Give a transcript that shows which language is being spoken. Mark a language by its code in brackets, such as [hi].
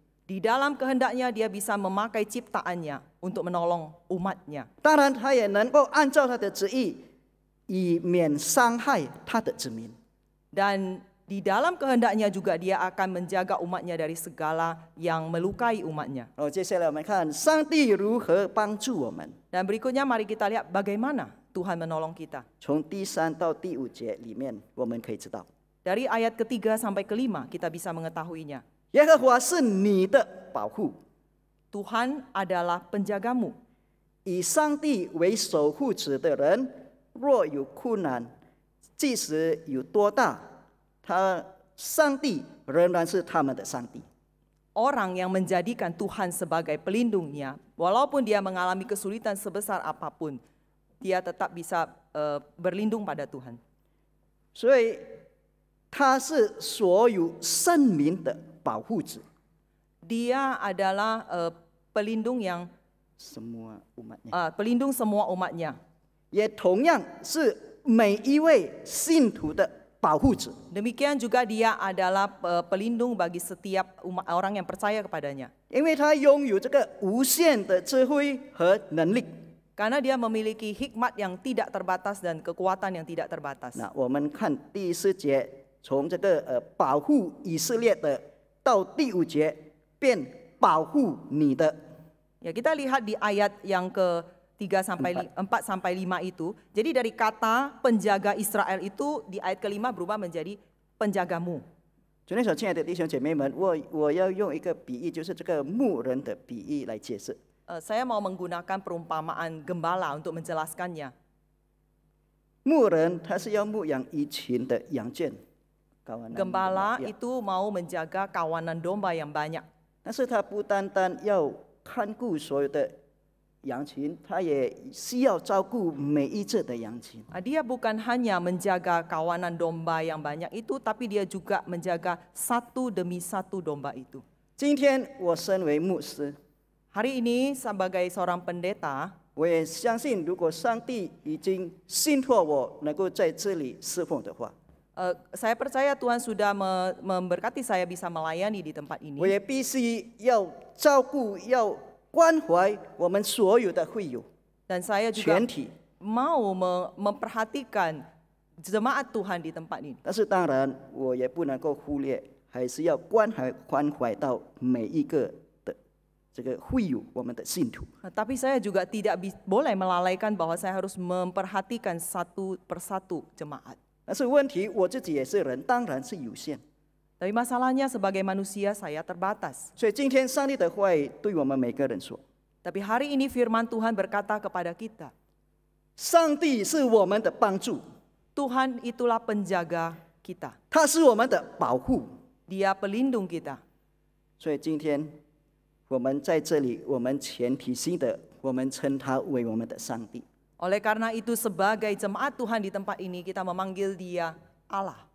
[id] Di dalam kehendaknya dia bisa memakai ciptaannya untuk menolong umatnya. [zh] 当然，他也能够按照他的旨意，以免伤害他的子民。 [id] Dan di dalam kehendaknya juga dia akan menjaga umatnya dari segala yang melukai umatnya. [zh] 接下来我们看上帝如何帮助我们。 [id] Dan berikutnya mari kita lihat bagaimana Tuhan menolong kita. [zh] 从第3到第5节里面，我们可以知道， [id] Dari ayat ketiga sampai kelima kita bisa mengetahuinya. [zh] 耶和华是你的保护， [id] Tuhan adalah penjagamu. [zh] 以上帝为守护者的人，若有困难，即使有多大，上帝仍然是他们的上帝。 [id] Orang yang menjadikan Tuhan sebagai pelindungnya, walaupun dia mengalami kesulitan sebesar apapun, dia tetap bisa berlindung pada Tuhan. [zh] 所以他是所有圣民的保护者， [id] Dia adalah pelindung yang semua umatnya， pelindung semua umatnya. [zh] 也同样是每一位信徒的保护者。 [id] Demikian juga dia adalah pelindung bagi setiap orang yang percaya kepadanya. [zh] 因为他拥有这个无限的智慧和能力。 [id] Karena dia memiliki hikmat yang tidak terbatas dan kekuatan yang tidak terbatas. [zh] 那我们看第14节，从这个保护以色列的，到第5节便保护你的。 [id] Ya, kita lihat di ayat yang ke-4 sampai 5 itu. Jadi dari kata penjaga Israel itu di ayat ke-5 berubah menjadi penjagamu. [zh] 昨天所亲爱的弟兄姐妹们，我要用一个比喻，就是这个牧人的比喻来解释。 [id] Saya mau menggunakan perumpamaan gembala untuk menjelaskannya. [zh] 牧人他是要牧养一群的羊圈，kawanan [id] Gembala domba, ya. itu mau menjaga kawanan domba yang banyak. [zh] 但是他不单单要看顾所有的羊群，他也需要照顾每一只的羊群。 [id] Dia bukan hanya menjaga kawanan domba yang banyak itu, tapi dia juga menjaga satu demi satu domba itu. [zh] 今天我身为牧师， [id] Hari ini sebagai seorang pendeta, [zh] 我也相信，如果上帝已经信托我能够在这里侍奉的话， [id] saya percaya Tuhan sudah memberkati saya bisa melayani di tempat [zh] 我 [id] ini. [zh] 也必须要照顾、要关怀我们所有的会友 [id] Dan saya juga [zh] 全体。 [id] mau memperhatikan jemaat Tuhan di tempat ini. [zh] 但是当然，我也不能够忽略，还是要关怀到每一个的这个会友，我们的信徒。 [id] Tapi saya juga tidak boleh melalaikan bahwa saya harus memperhatikan satu persatu jemaat. [zh] 但是问题，我自己也是人，当然是有限。 [id] Tapi masalahnya sebagai manusia saya terbatas. [zh] 所以今天上帝的话语对我们每个人说： [id] Tapi hari ini firman Tuhan berkata kepada kita, [zh] 上帝是我们的帮助， [id] Tuhan itulah penjaga kita. [zh] 他是我们的保护。 [id] Dia pelindung kita. [zh] 所以今天我们在这里，我们全体性的，我们称他为我们的上帝。 [id] Oleh karena itu sebagai jemaat Tuhan di tempat ini kita memanggil dia Allah.